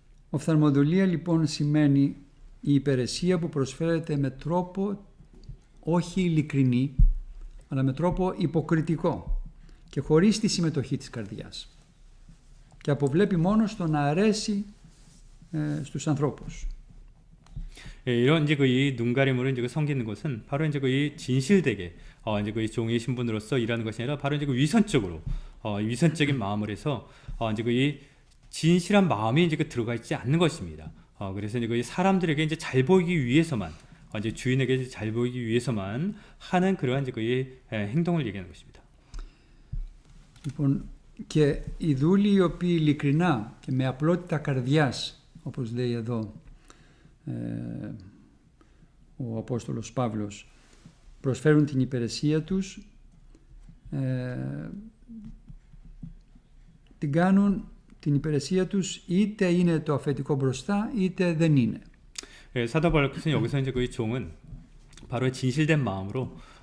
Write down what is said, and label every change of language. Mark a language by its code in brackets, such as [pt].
[el] Οφθαλμοδουλεία λοιπόν σημαίνει η υπηρεσία που προσφέρεται με τρόπο όχι ειλικρινή, αλλά με τρόπο υποκριτικό και χωρίς τη συμμετοχή της καρδιάς και αποβλέπει μόνο στο να αρέσει στους ανθρώπους. [ko] 이런 이제 이 눈가림으로 이제 섬기는 것은 바로 이제 이 진실되게 이제 그 종의 신분으로서 일하는 것이 아니라 바로 이제 위선적으로 위선적인 마음을 해서 이제 이 진실한 마음이 이제 들어가 있지 않는 것입니다. 그래서 이제 사람들에게 이제 잘 보이기 위해서만 이제 주인에게 이제 잘 보이기 위해서만 하는 그러한 이제 행동을 얘기하는 것입니다. [el] Λοιπόν, και οι δούλοι οι οποίοι ειλικρινά και με απλότητα καρδιάς, όπως λέει εδώ ο Απόστολος Παύλος, προσφέρουν την υπηρεσία τους, την κάνουν την υπηρεσία τους είτε είναι το αφεντικό μπροστά είτε δεν είναι. [ko] 사도 바울께서는 여기서 이제 그 종은 바로 진실된 마음으로